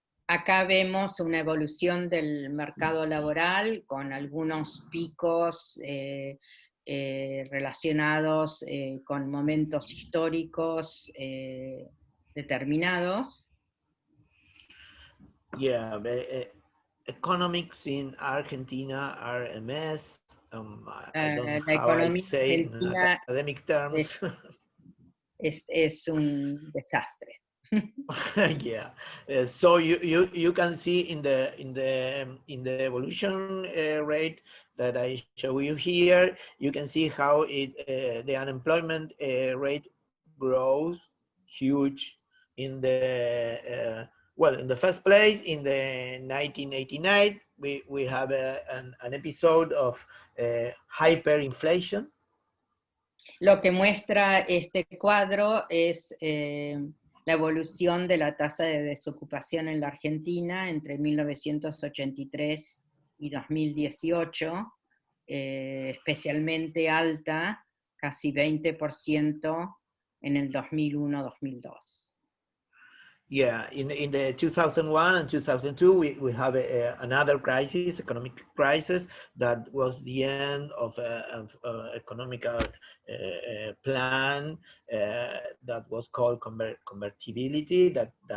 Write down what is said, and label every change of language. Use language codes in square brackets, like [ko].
[es] Acá vemos una evolución del mercado laboral con algunos picos relacionados con momentos históricos determinados. [en] Yeah, economics in Argentina are a mess. I don't know how I say in academic terms. [es] Es un desastre. [en] Yeah, so you can see in the evolution rate that I show you here, you can see how the unemployment rate grows huge in the well, in the first place, in the 1989, we have an episode of hyperinflation. [es] Lo que muestra este cuadro es la evolución de la tasa de desocupación en la Argentina entre 1983 y 2018, especialmente alta, casi 20% en el 2001-2002. [en] Yeah, in the 2001 and 2002, we have another crisis, economic crisis, that was the end of economical plan that was called convertibility, that